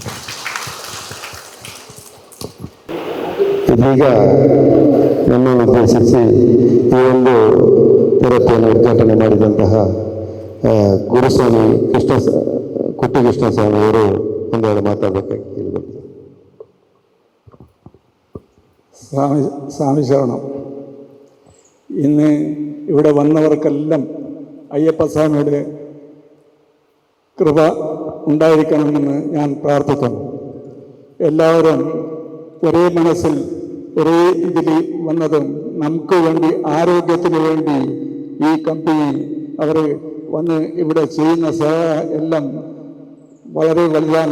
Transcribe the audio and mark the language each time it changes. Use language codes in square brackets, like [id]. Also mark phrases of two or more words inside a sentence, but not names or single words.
[kn] ಇದೀಗ ನಮ್ಮನ್ನು ಉದ್ದೇಶಿಸಿ ಈ ಒಂದು ಥೆರಪಿಯನ್ನು ಉದ್ಘಾಟನೆ ಮಾಡಿದಂತಹ ಗುರುಸ್ವಾಮಿ ಕುಟ್ಟಿಕೃಷ್ಣ ಸ್ವಾಮಿ ಅವರು ಒಂದೆರಡು ಮಾತಾಡಬೇಕಾಗಿ ಕೇಳಿದರು. [ml] സ്വാമി ശരണം. ഇന്ന് ഇവിടെ വന്നവർക്കെല്ലാം അയ്യപ്പസ്വാമിയുടെ കൃപ ഉണ്ടായിരിക്കണമെന്ന് ഞാൻ പ്രാർത്ഥിക്കുന്നു. എല്ലാവരും ഒരേ മനസ്സിൽ ഒരേ ഇതിൽ വന്നതും നമുക്ക് വേണ്ടി ആരോഗ്യത്തിന് വേണ്ടി ഈ കമ്പനി അവർ വന്ന് ഇവിടെ ചെയ്യുന്ന സേവ എല്ലാം വളരെ വലുതാണ്.